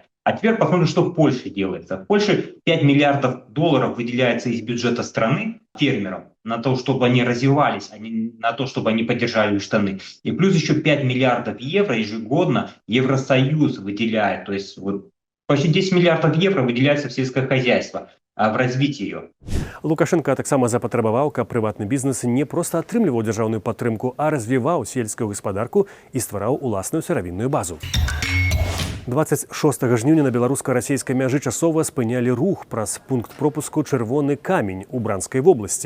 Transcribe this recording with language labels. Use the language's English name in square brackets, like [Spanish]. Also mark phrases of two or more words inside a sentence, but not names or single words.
[Russian] А теперь посмотрим, что в Польше делается. В Польше 5 миллиардов долларов выделяется из бюджета страны фермерам на то, чтобы они развивались, а не на то, чтобы они поддержали штаны. И плюс еще 5 миллиардов евро ежегодно Евросоюз выделяет. То есть почти 10 миллиардов евро выделяется в сельское хозяйство, в развитие ее. [Belarusian] Лукашенко таксама запатрабаваў, каб прыватны бізнес не проста атрымліваў дзяржаўную падтрымку, а развіваў сельскую гаспадарку і ствараў уласную сыравінную базу. 26 жніўня на беларуска-расійскай мяжы часова спынялі рух праз пункт пропуску «Чырвоны камень» у Бранскай вобласці.